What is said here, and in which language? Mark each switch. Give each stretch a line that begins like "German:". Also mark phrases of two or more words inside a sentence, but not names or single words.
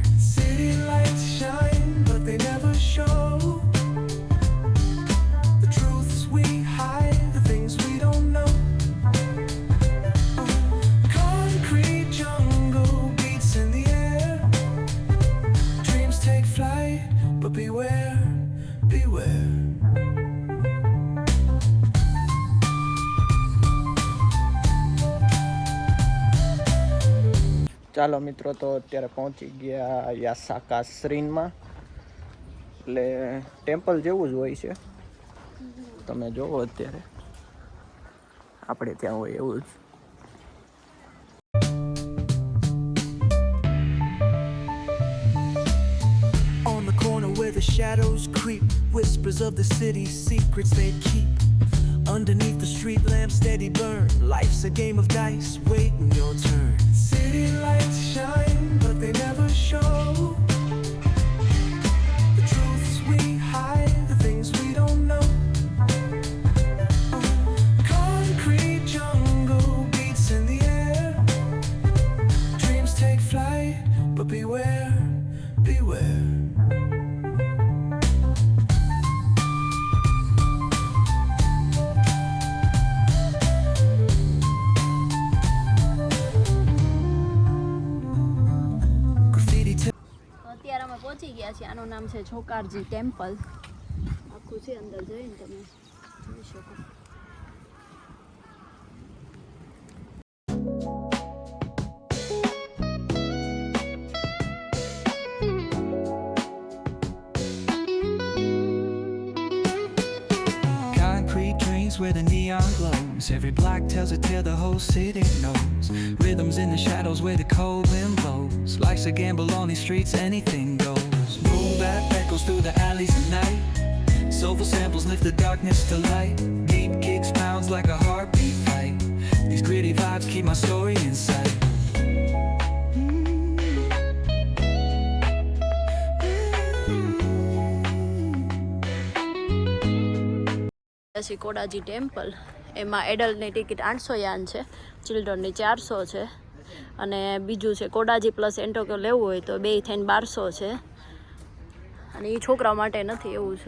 English: City lights shine, but they never show the truths we hide, the things we don't know. Concrete jungle beats in the air. Dreams take flight, but beware, beware.
Gujarati: ચાલો મિત્રો, તો અત્યારે પહોંચી ગયા યાસાકા શ્રીનમાં. એટલે ટેમ્પલ જેવું જ હોય છે, તમે જોવો અત્યારે આપણે ત્યાં હોય એવું જ.
English: On the corner where the shadows creep, whispers of the city's secrets they keep. Underneath the street lamps steady burn. Life's a game of dice, waiting your turn. City lights shine, but they never show the truths we hide, the things we don't know. Concrete jungle beats in the air. Dreams take flight, but beware, beware.
Gujarati: અત્યારે અમે પહોંચી ગયા છીએ. આનું નામ છે છોકારજી ટેમ્પલ. આખું છે, અંદર જઈને તમે જોઈ શકો.
English: Concrete drains where the neon glows. Every block tells a tale the whole city knows. Rhythms in the shadows where the cold wind blows. Life's a gamble on these streets, anything goes. Boom bap echoes through the alleys at night. Soulful samples lift the darkness to light. Deep kicks pounds like a heartbeat fight. outside, keep my story inside.
Gujarati: પછી કોડાજી ટેમ્પલ, એમાં એડલ્ટની ટિકિટ 800 યાન છે, ચિલ્ડ્રનની 400 છે, અને બીજું છે કોડાજી પ્લસ એન્ટોકો લેવું હોય તો બે થઈને 1200 છે, અને એ છોકરા માટે નથી એવું છે.